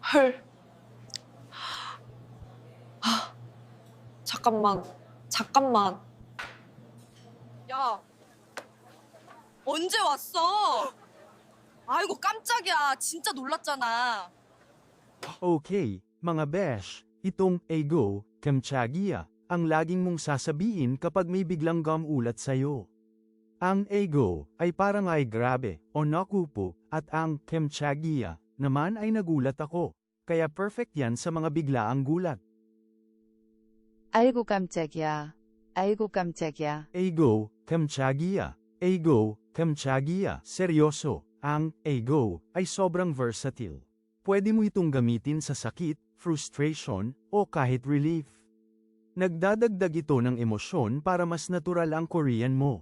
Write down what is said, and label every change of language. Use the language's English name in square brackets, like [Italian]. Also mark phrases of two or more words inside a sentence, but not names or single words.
[Korean] 헐. 잠깐만. 잠깐만. 야, 언제 왔어? 아이고 깜짝이야. 진짜 놀랐잖아. [Filipino] Okay, mga besh, itong [Korean] 아이고 깜짝이야, [Filipino] ang laging mong sasabihin kapag may biglang gumulat sa'yo. Ang ego ay parang ay grabe o nakupo at ang Kamchagia naman ay nagulat ako. Kaya perfect yan sa mga biglaang gulat. [Korean] 아이고 깜짝이야. 아이고 깜짝이야. 아이고 깜짝이야. 아이고 깜짝이야. [Filipino] Seryoso, ang ego ay sobrang versatile. Pwede mo itong gamitin sa sakit, frustration, o kahit relief. Nagdadagdag ito ng emosyon para mas natural ang Korean mo.